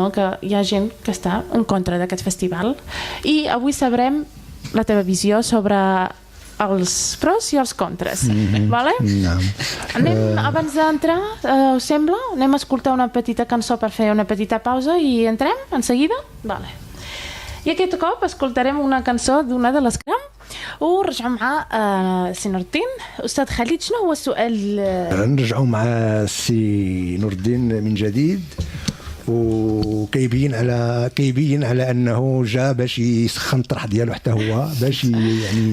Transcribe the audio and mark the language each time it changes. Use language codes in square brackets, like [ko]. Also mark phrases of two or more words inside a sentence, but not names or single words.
[ca] Que hi ha gent que està en contra d'aquest festival. I avui sabrem la teva visió sobre els pros i els contres. Vale? Anem, abans d'entrar, us sembla? Anem a escoltar una petita cançó per fer una petita pausa i entrem en seguida? Vale. I aquest cop escoltarem una cançó d'una de les [ar] كرام ونرجعوا مع سي نور الدين. أستاذ خالد شنو هو السؤال؟ نرجعوا مع سي نور الدين من جديد وكيبين على انه جا باش يسخن الطرح ديالو حتى هو باش يعني